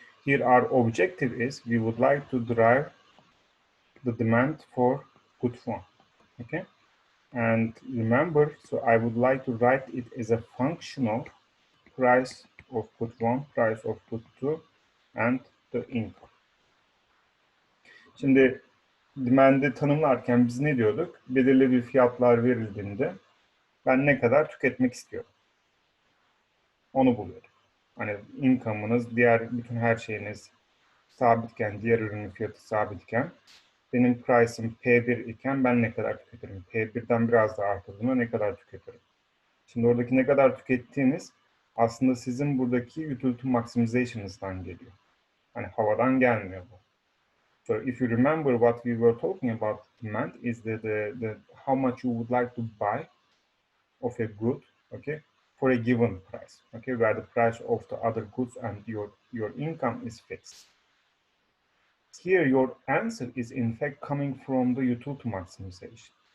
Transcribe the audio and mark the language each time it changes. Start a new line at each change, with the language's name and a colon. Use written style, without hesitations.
English: Here our objective is we would like to derive the demand for good 1. Okay. And remember, so I would like to write it as a function of price of good 1, price of good 2 and the income.
Turkish: Şimdi demand'i tanımlarken biz ne diyorduk? Belirli bir fiyatlar verildiğinde ben ne kadar tüketmek istiyorum. Onu buluyorduk. Hani income'ınız, diğer bütün her şeyiniz sabitken, diğer ürünün fiyatı sabitken benim price'ım P1 iken ben ne kadar tüketirim? P1'den biraz daha artırdığımda ne kadar tüketirim? Şimdi oradaki ne kadar tükettiğiniz aslında sizin buradaki utility maximization'ınızdan geliyor. Hani havadan gelmiyor bu.
English: So if you remember what we were talking about demand is the how much you would like to buy of a good, okay, for a given price, okay, where the price of the other goods and your income is fixed. Here, your answer is in fact coming from the utility maximization.